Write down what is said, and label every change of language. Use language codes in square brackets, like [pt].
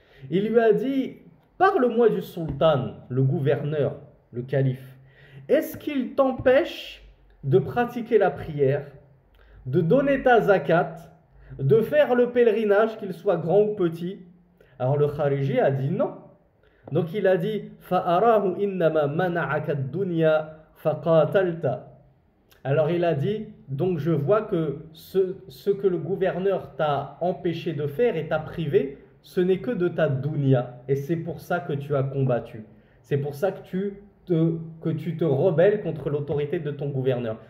[fr] Il lui a dit parle-moi du sultan, le gouverneur, le calife. Est-ce qu'il t'empêche de pratiquer la prière, de donner ta zakat, de faire le pèlerinage, qu'il soit grand ou petit? Alors le Khariji a dit non. Donc il a dit [ar] فَأَرَاهُ إِنَّمَا مَنَعَكَ الدُّنْيَا فَقَاتَلْتَ. [fr] Alors il a dit, donc je vois que ce que le gouverneur t'a empêché de faire et t'a privé, ce n'est que de ta dunya. Et c'est pour ça que tu as combattu. C'est pour ça que tu te rebelles contre l'autorité de ton gouverneur.